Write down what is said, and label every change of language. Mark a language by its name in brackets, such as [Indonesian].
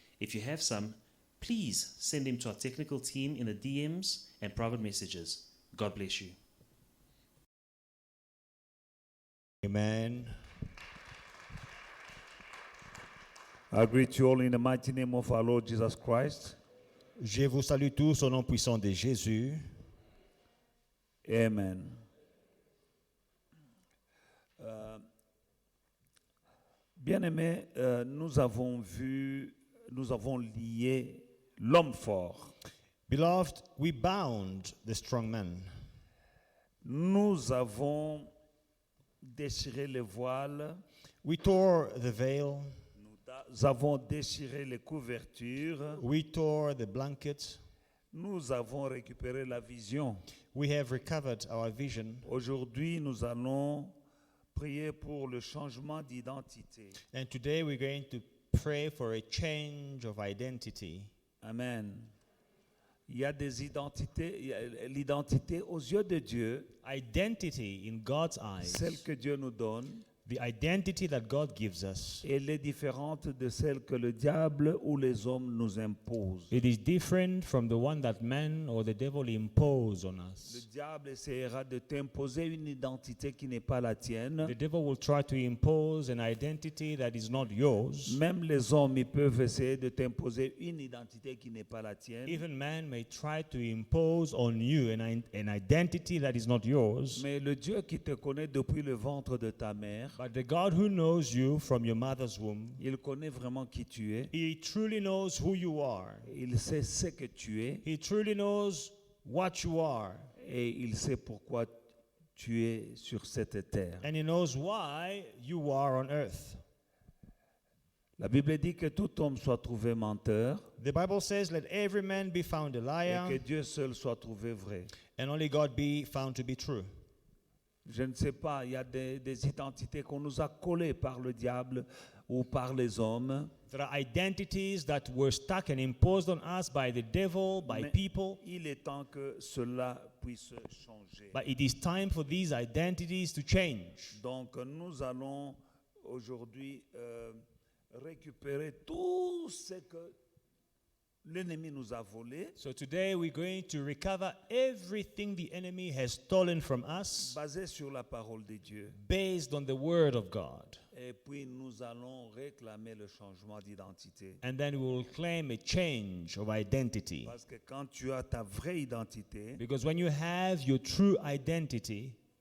[English] If you have some, please send them to our technical team in the DMs and private messages. God bless you. Amen. I greet you all in the mighty name of our Lord Jesus Christ. [French] Je vous salue tous au nom puissant de Jésus. [English] Amen. [French] Bien-aimés, nous avons lié l'homme fort. [English] Beloved, we bound the strong man. [French] Nous avons déchiré les voiles. [English] We tore the veil. [French] Nous avons déchiré les couvertures. [English] We tore the blankets. [French] Nous avons récupéré la vision. [English] We have recovered our vision. [French] Aujourd'hui, nous allons prier pour le changement d'identité. [English] And today we're going to pray for a change of identity. Amen. [French] Il y a des identités, l'identité aux yeux de Dieu, [English] Identity in God's eyes, [French] celle que Dieu nous donne, [English] the identity that God gives us, [French] elle est différente de celle que le diable ou les hommes nous imposent. [English] it is different from the one that man or the devil impose on [French] Le [English] us. [French] diable essaiera de t'imposer une identité qui n'est pas la tienne. [English] The devil will try to impose an identity that is not yours. [French] Même les hommes, ils peuvent essayer de t'imposer une identité qui n'est pas la tienne. [English] Even man may try to impose on you an identity that is not yours. [French] Mais le Dieu qui te connaît depuis le ventre de ta mère, [English] But the God who knows you from your mother's womb, [French] il connaît vraiment qui tu es. [English] He truly knows who you are. [French] Il sait ce que tu es [English] He truly knows what you are. [French] et il sait pourquoi tu es sur cette terre. [English] And He knows why you are on earth. [French] La Bible dit que tout homme soit trouvé menteur [English] The Bible says, let every man be found a [French] et que [English] liar, [French] Dieu seul soit trouvé vrai. [English] and only God be found to be true. [French] Je ne sais pas, il y a des identités qu'on nous a collées par le diable ou par les hommes. [English] There are identities that were stuck and imposed on us by the devil, by [French] Mais [English] people. [French] il est temps que cela puisse changer. [English] But it is time for these identities to change. [French] Donc nous allons aujourd'hui récupérer tout ce que l'ennemi nous a volé, [English] So today we're going to recover everything the enemy has stolen from us [French] basé sur la parole de Dieu. [English] based on the word of God. [French] Et puis nous allons réclamer le changement d'identité. [English] And then we will claim a change of identity. [French] Parce que quand tu as ta vraie identité, [English] Because when you have your true identity,